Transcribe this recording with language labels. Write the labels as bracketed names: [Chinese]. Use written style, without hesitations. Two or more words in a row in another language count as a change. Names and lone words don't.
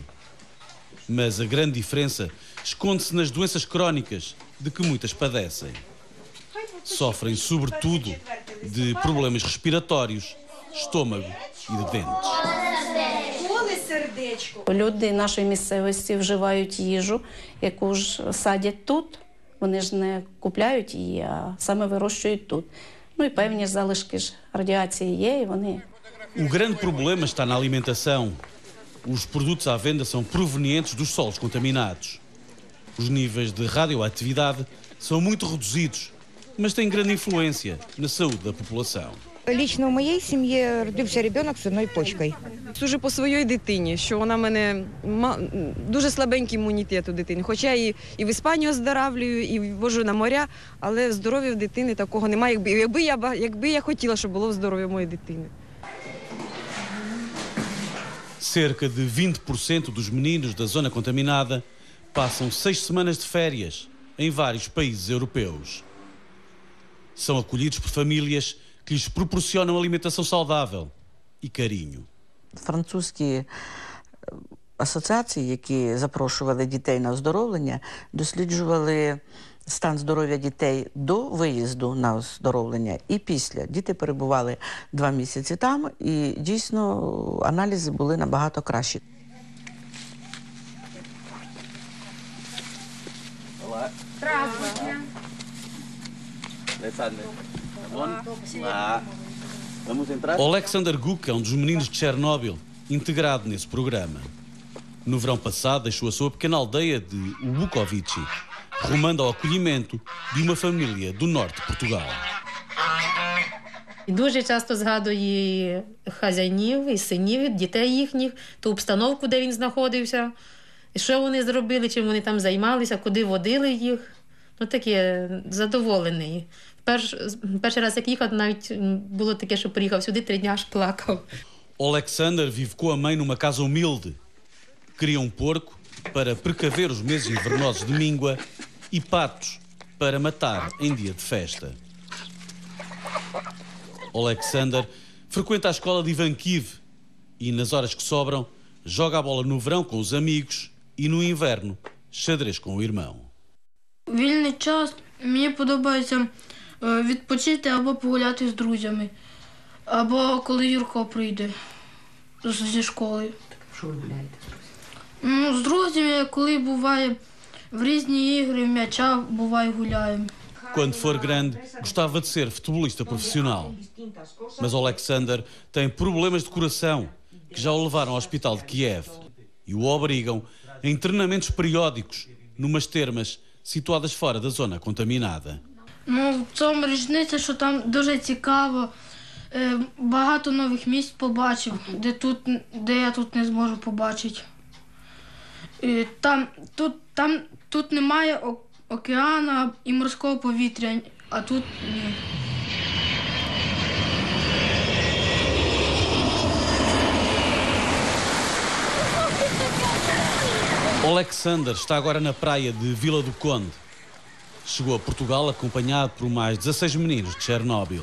[Portuguese] Mas a grande diferença esconde-se nas doenças crónicas de que muitas padecem. Sofrem, sobretudo, de problemas respiratórios, estômago e de dentes. [Ukrainian] Люди нашої місцевості вживають їжу, яку ж садять тут. Вони ж не купляють її, а саме вирощують тут. Ну і певні залишки ж радіації є, і вони... [Portuguese] O grande problema está na alimentação. Os produtos à venda são provenientes dos solos contaminados. Os níveis de radioatividade são muito reduzidos, mas têm grande influência na saúde da população. [Ukrainian] Лично в моїй сім'ї родився дитина з одною почкою. Сужу по своїй дитині, що вона в мене дуже слабенький імунітет у дитини. Хоча і в Іспанію оздоравлюю, і вожу на моря, але здоров'я в дитини такого немає, якби я хотіла, щоб було здоров'я моєї дитини. [Portuguese] Cerca de 20% dos meninos da zona contaminada passam 6 semanas de férias em vários países europeus. São acolhidos por famílias que lhes proporcionam alimentação saudável e carinho. [Ukrainian] Французькі асоціації, які запрошували дітей на оздоровлення, досліджували стан здоров'я дітей до виїзду на оздоровлення і після. Діти перебували 2 місяці там, і дійсно аналізи були набагато кращі. Здравствуйте. [Portuguese] Alexander Guk é um dos meninos de Chernobyl, integrado nesse programa. No verão passado, deixou a sua pequena aldeia de Ubukovici, rumando ao acolhimento de uma família do norte de Portugal. [Ukrainian] Дуже часто згадує хазяїнів і синів, дітей їхніх, ту обстановку, де він знаходився, що вони зробили, чим вони там займалися, куди водили їх. Ну, таке, задоволений. Перший раз, як їхав, навіть було таке, що приїхав сюди, 3 дні аж плакав. [Portuguese] Alexander vive com a mãe numa casa humilde. Cria um porco para precaver os meses invernosos de míngua e patos para matar em dia de festa. Alexander frequenta a escola de Ivankiv e, nas horas que sobram, joga a bola no verão com os amigos e, no inverno, xadrez com o irmão. [Ukrainian] Вільний час мені подобається відпочити або погуляти з друзями, або коли Юрко прийде зі школи. Що ви гуляєте? З друзями, коли буває в різні ігри, в м'яча, буває гуляємо. [Portuguese] Quando for grande, gostava de ser futebolista profissional. Mas Alexander tem problemas de coração que já o levaram ao hospital de Kiev e o obrigam a treinamentos periódicos numas termas situadas fora da zona contaminada. [Ukrainian] В цьому різниця, що там дуже цікаво, багато нових місць побачив, де я тут не зможу побачити. Тут немає океану і морського повітря, а тут ні. [Portuguese] Alexander está agora na praia de Vila do Conde. Chegou a Portugal acompanhado por mais 16 meninos de Chernobyl.